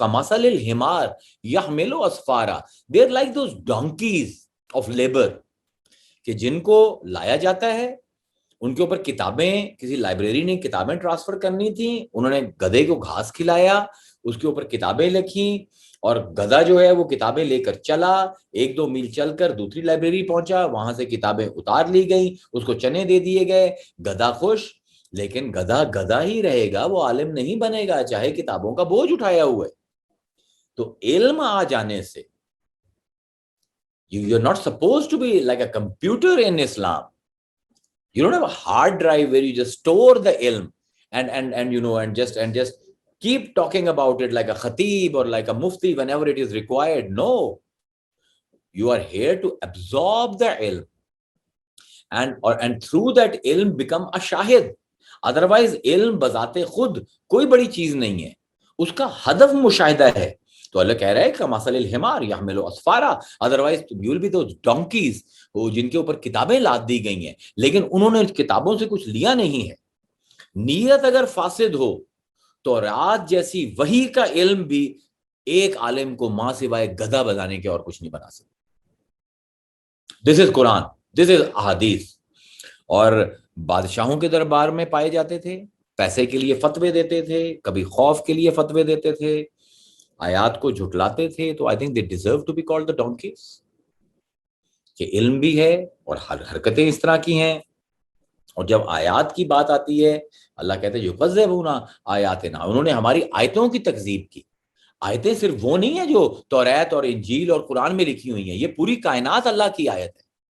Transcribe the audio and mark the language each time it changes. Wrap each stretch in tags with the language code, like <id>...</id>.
<ar>کمثل الحمار یحمل اسفارا,</ar> <en>they are like those donkeys of labor,</en> <ur>کہ جن کو لایا جاتا ہے, ان کے اوپر کتابیں, کسی لائبریری نے کتابیں ٹرانسفر کرنی تھیں, انہوں نے گدھے کو گھاس کھلایا, اس کے اوپر کتابیں لکھی, اور گدھا جو ہے وہ کتابیں لے کر چلا, 1-2 میل چل کر دوسری لائبریری پہنچا, وہاں سے کتابیں اتار لی گئیں, اس کو چنے دے دیے گئے, گدھا خوش. لیکن گدھا گدھا ہی رہے گا, وہ عالم نہیں بنے گا چاہے کتابوں کا بوجھ اٹھایا ہوا ہے. تو علم آ جانے سے</ur> <en>you're not supposed to be like a computer in Islam. You don't have a hard drive where you just store the ilm and you know and just keep talking about it like a khatib or like a mufti whenever it is required. No, you are here to absorb the ilm and through that ilm become a shahid.</en> <ur>Otherwise علم بذات خود کوئی بڑی چیز نہیں ہے, اس کا ہدف مشاہدہ ہے. تو اللہ کہہ رہا ہے کہ</ur> <ar>مثل الحمار یحمل اسفارا,</ar> <en>otherwise you will be those donkeys</en> <ur>جن کے اوپر کتابیں لاد دی گئی ہیں, لیکن انہوں نے کتابوں سے کچھ لیا نہیں ہے. نیت اگر فاسد ہو تو رات جیسی وحی کا علم بھی ایک عالم کو ماں سوائے گدھا بنانے کے اور کچھ نہیں بنا سکتا.</ur> <en>This is Quran, this is Ahadith.</en> <ur>اور بادشاہوں کے دربار میں پائے جاتے تھے, پیسے کے لیے فتوے دیتے تھے, کبھی خوف کے لیے فتوے دیتے تھے, آیات کو جھٹلاتے تھے.</ur> <en>تو I think they deserve to be called the donkeys.</en> <ur>کہ علم بھی ہے اور حرکتیں اس طرح کی ہیں, اور جب آیات کی بات آتی ہے اللہ کہتے ہیں</ur> <ar>یکذبون آیاتنا,</ar> <ur>انہوں نے ہماری آیتوں کی تکذیب کی. آیتیں صرف وہ نہیں ہیں جو توریت اور انجیل اور قرآن میں لکھی ہوئی ہیں, یہ پوری کائنات اللہ کی آیت ہے.</ur>